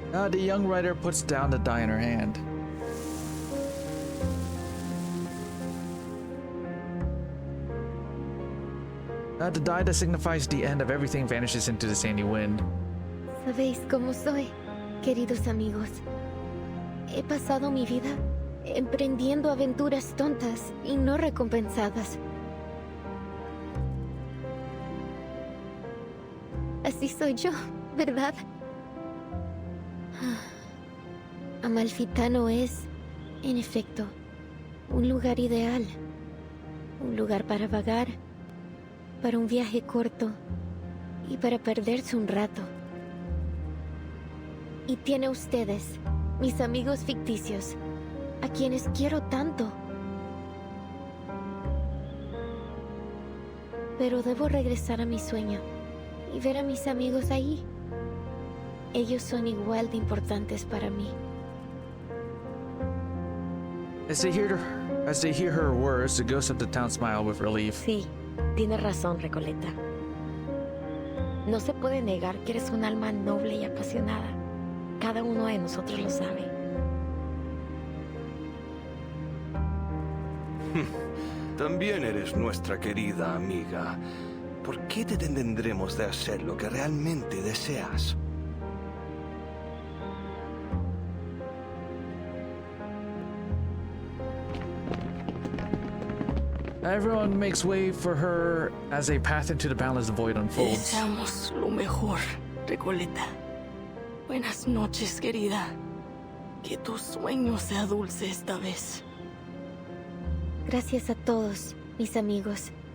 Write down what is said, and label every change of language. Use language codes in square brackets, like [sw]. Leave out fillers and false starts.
[en] The young writer puts down the die in her hand. The die that signifies the end of everything vanishes into the sandy wind. [es] ¿Sabéis cómo soy, queridos amigos? He pasado mi vida emprendiendo aventuras tontas y no recompensadas. Así soy yo, ¿verdad? Amalfitano es, en efecto, un lugar ideal. Un lugar para vagar, para un viaje corto y para perderse un rato. Y tiene ustedes, mis amigos ficticios, a quienes quiero tanto. Pero debo regresar a mi sueño y ver a mis amigos ahí. Ellos son igual de importantes para mí. [en] As they hear her words, the ghosts of the town smile with relief. [es] Sí, tienes razón, Recoleta. No se puede negar que eres un alma noble y apasionada. Cada uno de nosotros lo sabe. También eres nuestra querida amiga. ¿Por qué te detendremos de hacer lo que realmente deseas? [en] Everyone makes way for her as a path into the boundless void unfolds. [es] Deseamos lo mejor, Recoleta. Buenas noches, querida. Que tu sueño sea dulce esta vez. Gracias a todos, mis amigos.